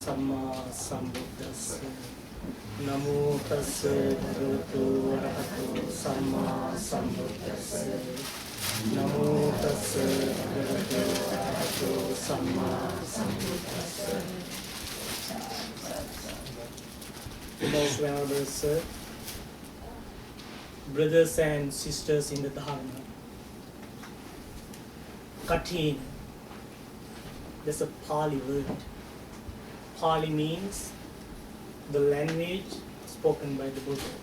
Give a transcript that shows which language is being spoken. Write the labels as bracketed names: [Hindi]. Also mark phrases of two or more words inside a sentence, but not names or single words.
[Pali] Samma Sambuddhassa. Namo tassa bhagavato arahato Samma Sambuddhassa. Namo tassa bhagavato arahato Samma Sambuddhassa. [English] Most venerable sir, brothers and sisters in the Dharma, Katina, that's a Pali word. Pali means the language spoken by the Buddha.